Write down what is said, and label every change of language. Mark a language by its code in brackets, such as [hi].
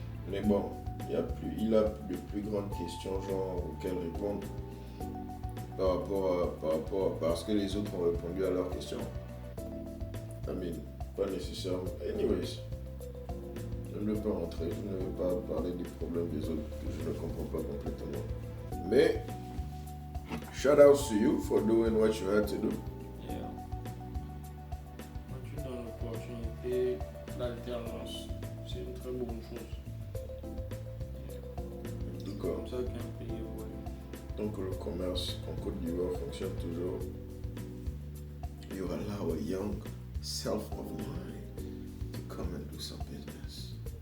[fr] Mais bon, il a de plus grandes questions genre auxquelles répondre par rapport à parce que les autres ont répondu à leurs questions. pas nécessairement. Anyways, je ne veux pas rentrer, je ne veux pas parler des problèmes des autres que je ne comprends pas complètement. [en] Mais, shout out to you for doing what you had to do. Yeah. [fr] Quand tu donnes l'opportunité, l'alternance, c'est une très bonne chose. D'accord. C'est comme ça qu'un pays évolue. Donc le commerce en Côte d'Ivoire fonctionne toujours. [en] You allow a young self of mine to come and do some business.